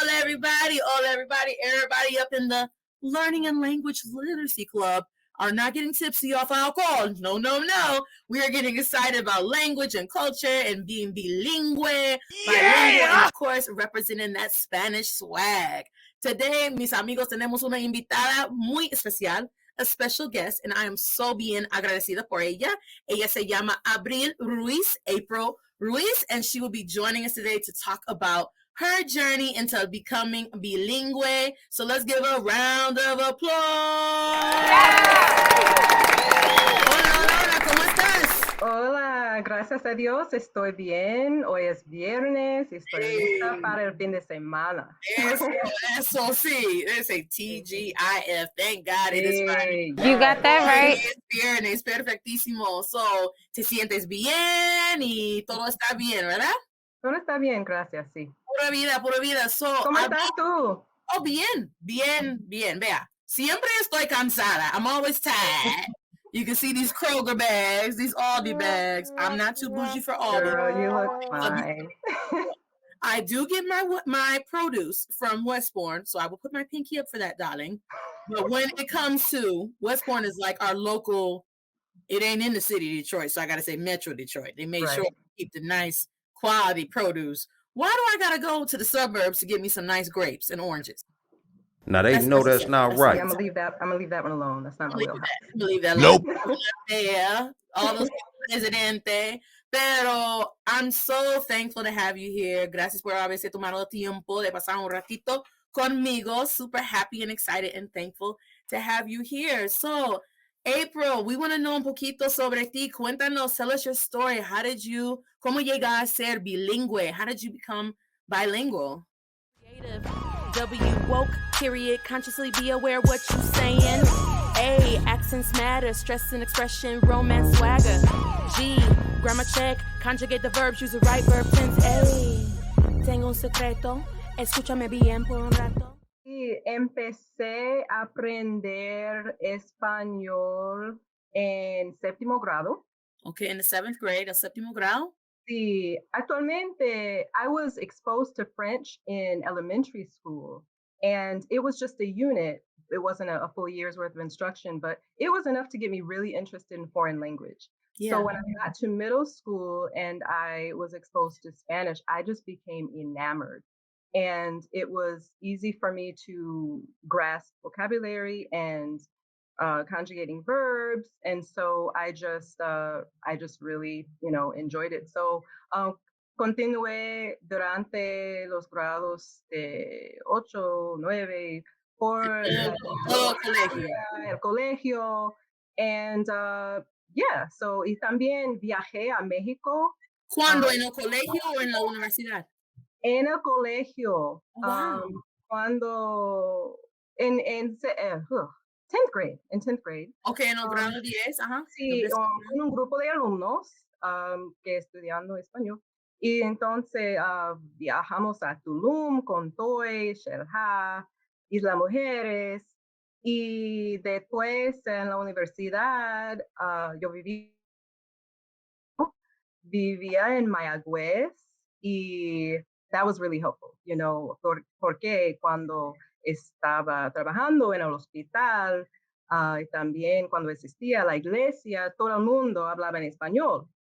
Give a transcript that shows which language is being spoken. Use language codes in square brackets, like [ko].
[en] everybody up in the Learning and Language Literacy Club are not getting tipsy off alcohol. No, no, no. We are getting excited about language and culture and being bilingual, bilingual, and of course, representing that Spanish swag. Today, [es] mis amigos, tenemos una invitada muy especial, [en] a special guest, and I am so [es] bien agradecida por ella. Ella se llama [en] April Ruiz, and she will be joining us today to talk about her journey into becoming bilingual. So let's give a round of applause. [es] Hola, ¿cómo estás? Hola, gracias a Dios, estoy bien. Hoy es viernes y estoy lista para el fin de semana. Eso sí. [en] They say TGIF. Thank God it is Friday. You got that right. [es] Es viernes, perfectísimo. So, te sientes bien y todo está bien, ¿verdad? Todo está bien, gracias, sí. Pura vida. So, ¿Cómo estás tú? Oh, bien. Vea, siempre estoy cansada. [en] I'm always tired. You can see these Kroger bags, these Aldi bags. I'm not too bougie for Aldi. Girl, you look fine. I do get my produce from Westbourne, so I will put my pinky up for that, darling. But when it comes to Westbourne is like our local, it ain't in the city of Detroit, so I got to say Metro Detroit. They made sure to keep the nice quality produce. Why do I got to go to the suburbs to get me some nice grapes and oranges? Now they know that's not right. I'm gonna leave that one alone. That's not my wheelhouse. Believe that. Nope. Yeah, all those presidente. Pero I'm so thankful to have you here. [es] Gracias por haberse tomado tiempo de pasar un ratito conmigo. [en] Super happy and excited and thankful to have you here. So, April, we want to know [es] un poquito sobre ti. Cuéntanos, [en] tell us your story. [es] Cómo llegas a ser bilingüe? [en] How did you become bilingual? W, woke, period, consciously be aware what you saying. A, accents matter, stress and expression, romance swagger. G, grammar check, conjugate the verbs, use the right verb tense. [es] A, tengo un secreto, escúchame bien por un rato. Sí, empecé a aprender español en séptimo grado. [en] Okay, in the 7th grade, [es] a séptimo grado. Sí, actualmente [en] I was exposed to French in elementary school, and it was just a unit. It wasn't a full year's worth of instruction, but it was enough to get me really interested in foreign language. Yeah. So when I got to middle school and I was exposed to Spanish, I just became enamored. And it was easy for me to grasp vocabulary and conjugating verbs, and so I just really enjoyed it. [es] So continué durante los grados de 8, 9 por el colegio, [en] and yeah. [es] So y también viajé a México. ¿Cuándo? ¿En el colegio o en la universidad? En el colegio. [en] Wow. [es] Cuando en [en] 10th grade, in 10th grade. [es] Okay, en el grado 10, ajá. Sí, con un grupo de alumnos que estudiando español. Y entonces viajamos a Tulum, Contoy, Xel-Há, Isla Mujeres. Y después en la universidad yo vivía en Mayagüez, y [en] that was really helpful, [es] porque cuando estaba trabajando en el hospital, y también cuando existía la iglesia, todo el mundo hablaba en español.